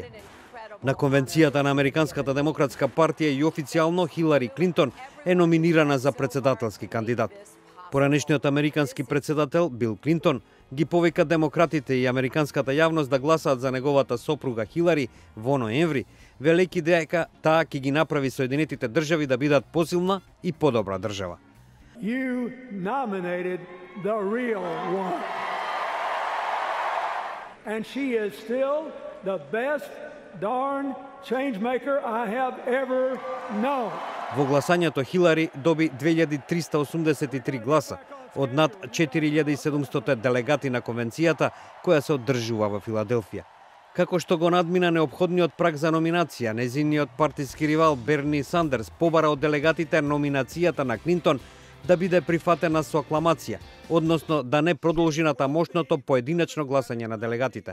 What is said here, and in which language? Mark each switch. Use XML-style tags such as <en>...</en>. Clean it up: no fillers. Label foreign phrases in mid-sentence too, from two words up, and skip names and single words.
<mk>На конвенцијата на Американската демократска партија и официјално Хилари Клинтон е номинирана за председателски кандидат. Поранешниот американски председател Бил Клинтон ги повика демократите и американската јавност да гласаат за неговата сопруга Хилари во ноември, велејќи дека таа ќе ги направи Соединетите држави да бидат посилна и подобра држава.</mk> <en>You nominated the real one. And she is still the best darn change maker I have ever known.</en> <mk>Во гласањето Хилари доби 2383 гласа од над 4700 делегати на конвенцијата која се одржува во Филаделфија. Како што го надмина неопходниот праг за номинација, незиниот партиски ривал Берни Сандерс побара од делегатите номинацијата на Клинтон да биде прифатена со акламација, односно да не продолжи на тамошното поединечно гласање на делегатите.</mk>